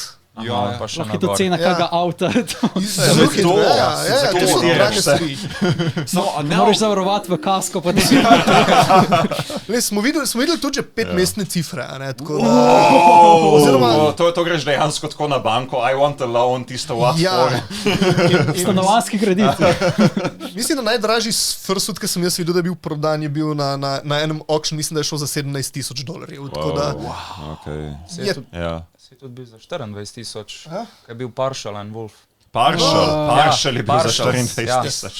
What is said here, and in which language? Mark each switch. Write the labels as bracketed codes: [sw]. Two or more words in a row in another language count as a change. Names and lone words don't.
[sl] Lahko je to cena kakega avta. Zelo hitro, ja, to so drage stvari. Moraš zavarovati v kasko. Smo videli tudi že 5-mestne cifre. To greš dejansko tako na banko, [en] I want a loan, tisto what for. [sl] Stanovanjski kredit. Mislim, da najdražji fursuit, ki sem jaz videl, da je bil prodan, je bil na enem auction, mislim, da je šel za $17,000. Si tudi bil za 24,000, kaj je bil Partial and Wolf. Partial je bil za 24,000.